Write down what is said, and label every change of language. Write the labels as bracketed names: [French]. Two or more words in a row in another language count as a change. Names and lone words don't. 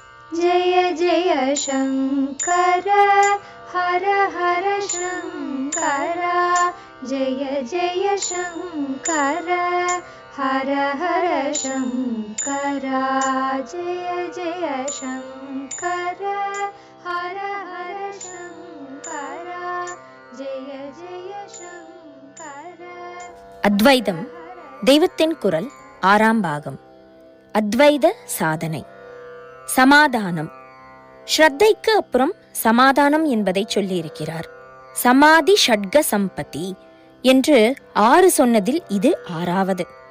[Sanskrit] जय जय शङ्कर हर हर शङ्कर जय जय शङ्कर हर हर शङ्कर जय जय शङ्कर हर हर शङ्कर जय जय शङ्कर. [Tamil] அத்வைதம் தெய்வத்தின் குரல் 6ஆம் பாகம். அத்வைத சாதனை. சமாதானம். ஸ்ரத்தைக்கு அப்புறம் சமாதானம் என்பதை சொல்லியிருக்கிறார். சமாதி ஷட்க சம்பத்தி என்று 6 சொன்னதில் இது 6வது.